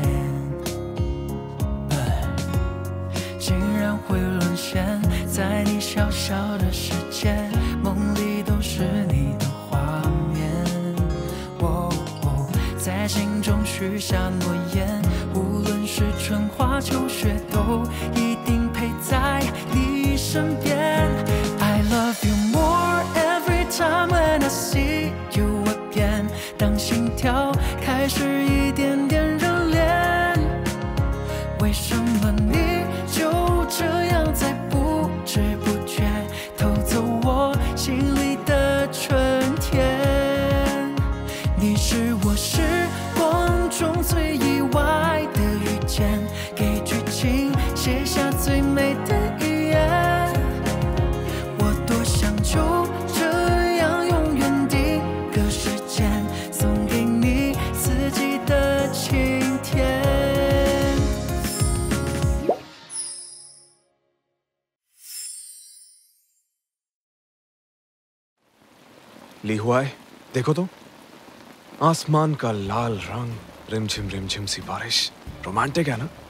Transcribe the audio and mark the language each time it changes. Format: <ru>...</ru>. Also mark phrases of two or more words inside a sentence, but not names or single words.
<zh>竟然会沦陷在你小小的世界，梦里都是你的画面。在心中许下诺言，无论是春花秋雪，都一定陪在你身边。</zh> <en>I love you more every time when I see you again。</en> <zh>当心跳开始一点点热恋，为什么你就这样在不知不觉偷走我心里的春天？你是我时光中最意外的遇见，给剧情写下最美的语言。我多想就这样永远定格时间，送给你四季的晴天。</zh> <hi>ली हुआ है, देखो तो आसमान का लाल रंग, रिमझिम सी बारिश, रोमांटिक है ना?</hi>